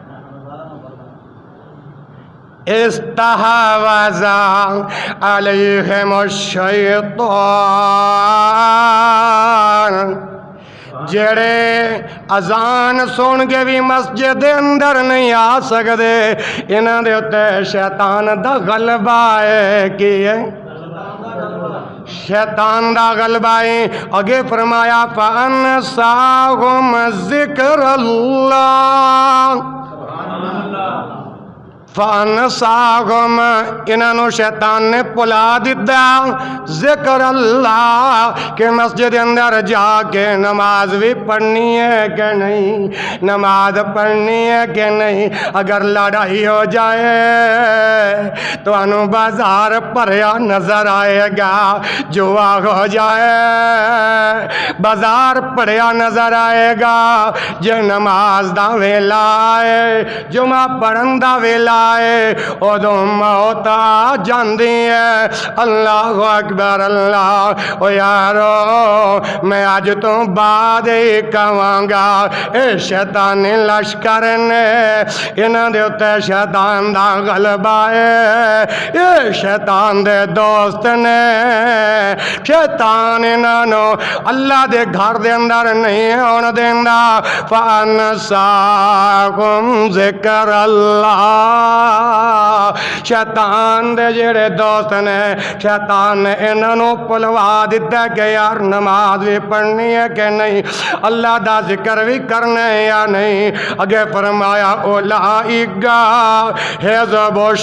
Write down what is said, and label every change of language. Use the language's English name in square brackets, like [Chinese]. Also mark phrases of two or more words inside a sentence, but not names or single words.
[Arabic] استحوذ علیہم الشیطان [Punjabi] جڑے اذان سن کے بھی مسجد اندر نہیں آ سکتے انہاں دے اوتے شیطان دا غلبہ ہے کی ہے شیطان دا غلبہ ہے اگے فرمایا [Arabic] فَأَنْسَاهُمْ ذِكْرَ اللَّهِ فَأَنْسَاهُمْ [Punjabi] انہوں شیطان نے پلا دیتا ذکر اللہ کہ مسجد اندر جا کے نماز بھی پڑھنی ہے کہ نہیں نماز پڑھنی ہے کہ نہیں اگر لڑائی ہو جائے تو انہوں بازار پریا نظر آئے گا جوا ہو جائے بازار پریا نظر آئے گا جو نماز دا ویلا ہے جمعہ پڑھن دا ویلا ادو موت آ جاندی ہے [Arabic] اللہ اکبر [Punjabi] اللہ او یارو میں اج تو بعد ہی کہاں گا اے شیطان لشکر نے انہاں دے اوتے شیطان دا غلبہ ہے اے شیطان دے دوست نے شیطان انہاں نو اللہ دے گھر دے اندر نہیں آن دیندا [Arabic] فَأَنْسَاهُمْ ذِكْرَ اللَّهِ [Punjabi] شیطان دے جڑے دوست نے شیطان نے انہوں پلوا دیتا کہ یار نماز بھی پڑھنی ہے کہ نہیں اللہ دا ذکر بھی کرنا ہے یا نہیں اگے فرمایا [Arabic] اولئک حزب